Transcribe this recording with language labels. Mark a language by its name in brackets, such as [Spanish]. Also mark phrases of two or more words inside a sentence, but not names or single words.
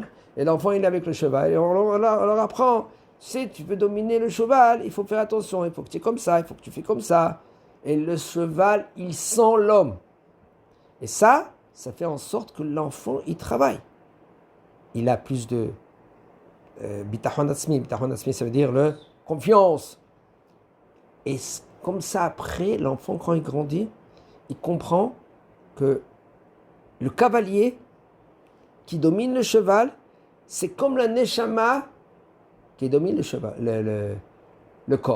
[French] Et l'enfant, il est avec le cheval. Et on leur apprend, tu veux dominer le cheval, il faut faire attention, il faut que tu es comme ça, il faut que tu fais comme ça. Et le cheval, il sent l'homme. Et ça fait en sorte que l'enfant, il travaille. Il a plus de [Hebrew] ביטחון עצמי. ביטחון עצמי, [French] ça veut dire confiance. Et comme ça, après, l'enfant, quand il grandit, il comprend que le cavalier, qui domine le cheval, c'est comme la neshama qui domine le cheval, le corps.